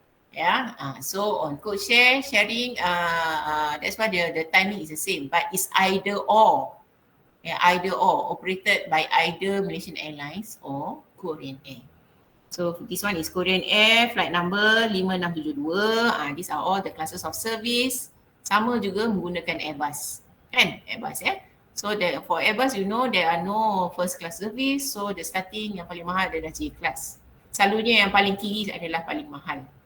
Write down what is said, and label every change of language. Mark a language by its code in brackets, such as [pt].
[en] Yeah, so on code share sharing, that's why the timing is the same, but it's either or. Yeah, either or, operated by either Malaysian Airlines or Korean Air. So this one is Korean Air, flight number 5672. These are all the classes of service. [ms] Sama juga menggunakan Airbus. Kan? [en] Airbus So for Airbus, you know there are no first class service. So the starting [ms] yang paling mahal adalah J class. Selalunya yang paling kiri adalah paling mahal.